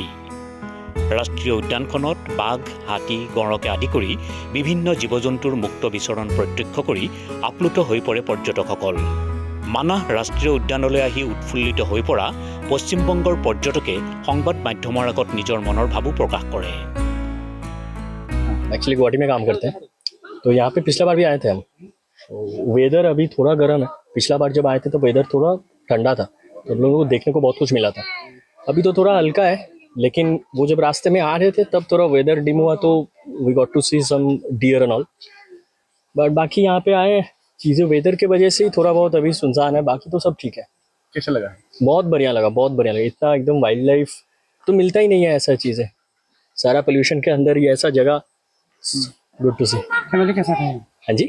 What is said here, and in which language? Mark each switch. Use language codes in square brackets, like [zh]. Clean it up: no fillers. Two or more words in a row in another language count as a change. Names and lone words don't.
[as] ৰাষ্ট্ৰীয় উদ্যানখনত বাঘ, হাতী, গঁড়কে আদি কৰি বিভিন্ন জীৱ-জন্তুৰ মুক্ত বিচৰণ প্ৰত্যক্ষ কৰি আপ্লুত হৈ পৰে পৰ্যটকসকল। মানাহ ৰাষ্ট্ৰীয় উদ্যানলৈ আহি উৎফুল্লিত হৈ পৰা পশ্চিমবংগৰ পৰ্যটকে সংবাদ মাধ্যমৰ আগত নিজৰ মনৰ ভাবো প্ৰকাশ কৰে। [hi] एक्चुअली गुवाहाटी में काम करते हैं, तो यहाँ पे पिछला बार भी आए थे हम। वेदर अभी थोड़ा गर्म है। पिछला बार जब आए थे तो वेदर थोड़ा ठंडा था, तो हम लोगों को देखने को बहुत कुछ मिला था। अभी तो थोड़ा हल्का है, लेकिन वो जब रास्ते में आ रहे थे तब थोड़ा वेदर डिम हुआ, तो [en] we got to see some deer and all. [hi] बट बाकी यहाँ पे आए चीज़ें वेदर के वजह से ही थोड़ा बहुत अभी सुनसान है, बाकी तो सब ठीक है। कैसा लगा? बहुत बढ़िया लगा, बहुत बढ़िया लगा। इतना एकदम [en] wild life [hi] तो मिलता ही नहीं है, ऐसा चीज़ें। सारा पोल्यूशन के अंदर ही ऐसा जगह, [en] good to see. [hi] फैमिली के साथ हैं? हाँ जी,